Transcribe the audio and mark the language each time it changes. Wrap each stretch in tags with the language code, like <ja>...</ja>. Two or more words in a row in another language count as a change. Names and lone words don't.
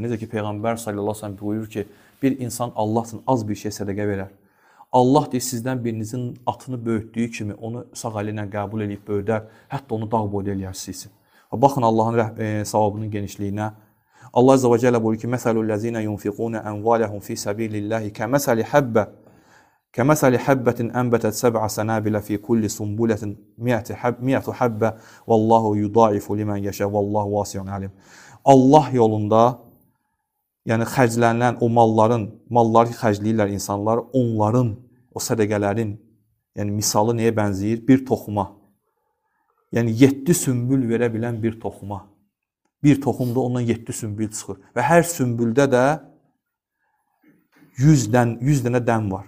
<az>Necə ki, Peyğəmbər</az> <ar>صلى الله عليه وسلم</ar> <az>buyurur ki, bir insan Allah üçün az bir şey sədəqə verər. Allah deyir, sizdən birinizin atını böyütdüyü kimi onu sağ əli ilə qəbul edib böyüdər, hətta onu dağ boyu eləyərsiniz. Baxın Allahın savabının genişliyinə. Allah Azza və Cəllə buyurur ki:</az> <ar>"مثل الذين ينفقون أموالهم في سبيل الله كمثل حبة أنبتت 7 سنابل في كل سنبلة 100 حبة والله يضاعف لمن يشاء والله واسع عليم."</ar> <az>Allah yolunda, yəni xərclənilən o malları xərcləyirlər insanlar, onların, o sədəqələrin, yəni misalı nəyə bənzəyir? Bir toxuma. Yəni 7 sümbül verə bilən bir toxuma. Bir toxumda ondan 7 sümbül çıxır. Və hər sümbüldə də 100 dənə dən var.</az>